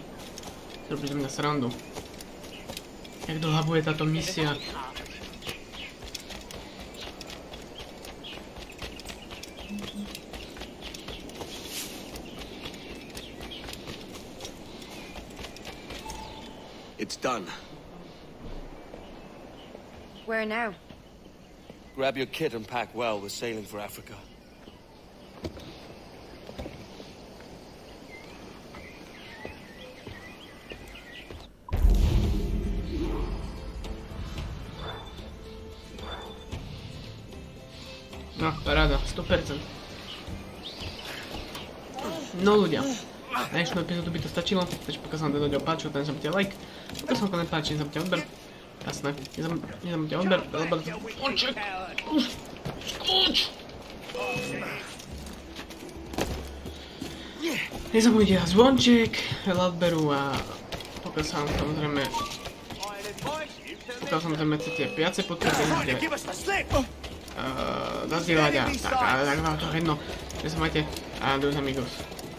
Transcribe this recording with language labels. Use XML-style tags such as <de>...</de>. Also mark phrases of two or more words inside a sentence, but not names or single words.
<sk>Robíte mňa srandu. Jak dlhá bude táto misia?</sk> <en>It's done. Where now? Grab your kit and pack well. We're sailing for Africa.</en> <sk>No, paráda, 100%. No ľudia, na dnešnú epizódu by to stačilo, takže pokiaľ sa vám tento diel páčil, tak nezabudnite like, pokiaľ sa vám to nepáči, nezabudnite odber, jasné, nezabudnite odber, zvonček, nezabudnite zvonček, veľa odberu a pokiaľ sa vám samozrejme chcete viacej podporovať, zazdieľať a tak, ale tak vám to jedno. Že sa majte.</sk> <es>Adiós amigos.</es>